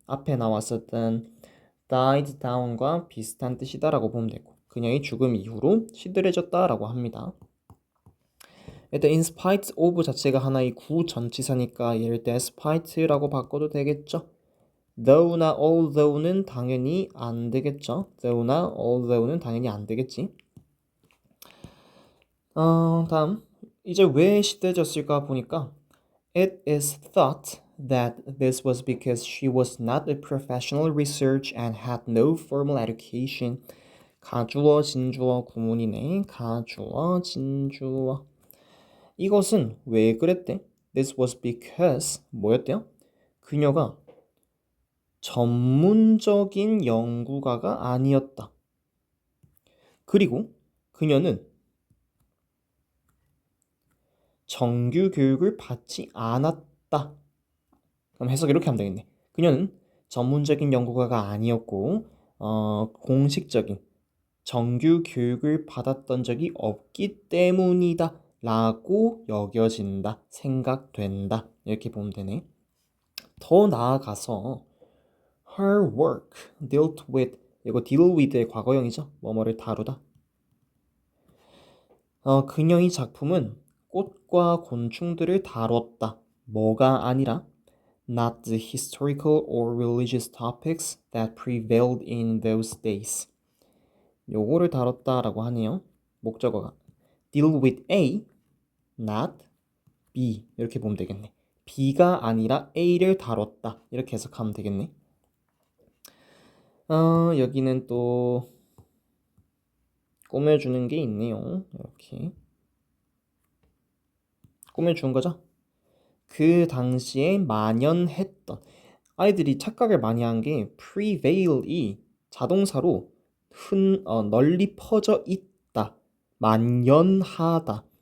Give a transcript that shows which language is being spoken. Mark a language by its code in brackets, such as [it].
[ko] 앞에 나왔었던 [en] died down [ko] 과 비슷한 뜻이다라고 보면 되고 그녀의 죽음 이후로 시들해졌다라고 합니다. 일단 [en] in spite of [ko] 자체가 하나의 구전치사니까 이럴 때 spite라고 바꿔도 되겠죠. though나 although는 당연히 안 되겠죠. though나 although는 당연히 안 되겠지. 다음 이제 왜 시들해졌을까 보니까 [en] It is thought that this was because she was not a professional researcher and had no formal education. 가주어 진주어 구문이네. 가주어 진주어. 이것은 왜 그랬대? This was because [ko] 뭐였대요? 그녀가 전문적인 연구가가 아니었다. 그리고 그녀는 정규 교육을 받지 않았다. 그럼 해석 이렇게 하면 되겠네. 그녀는 전문적인 연구가가 아니었고 공식적인 정규 교육을 받았던 적이 없기 때문이다 라고 여겨진다, 생각된다 이렇게 보면 되네. 더 나아가서 [en] her work dealt with [ko] 이거 [en] deal with의 [ko] 과거형이죠. 뭐뭐를 다루다. 그녀의 작품은 꽃과 곤충들을 다뤘다. 뭐가 아니라 [en] not the historical or religious topics that prevailed in those days. [ko] 요거를 다뤘다라고 하네요. 목적어가 [en] deal with A, not B [ko] 이렇게 보면 되겠네. B가 아니라 A를 다뤘다 이렇게 해석하면 되겠네. 여기는 또 꾸며주는 게 있네요. 이렇게 꾸며준 거죠. 그 당시에 만연했던 아이들이 착각을 많이 한 게 prevail이 자동사로 널리 퍼져 있다, 만연하다.